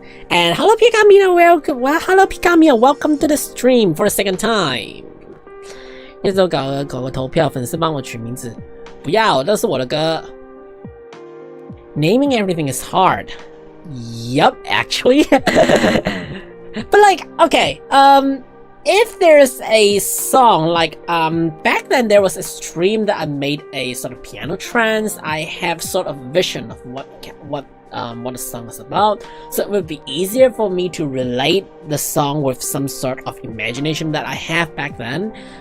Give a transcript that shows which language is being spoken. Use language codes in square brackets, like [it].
[en] And hello Pikamia, welcome to the stream for a second time. [zh] 那时候搞个投票，粉丝帮我取名字，不要，这是我的歌。 [en] Naming everything is hard. Yup, actually. But like, okay, if there's a song like back then there was a stream that I made a sort of piano trance. I have sort of vision of what the song is about, so it would be easier for me to relate the song with some sort of imagination that I have back then.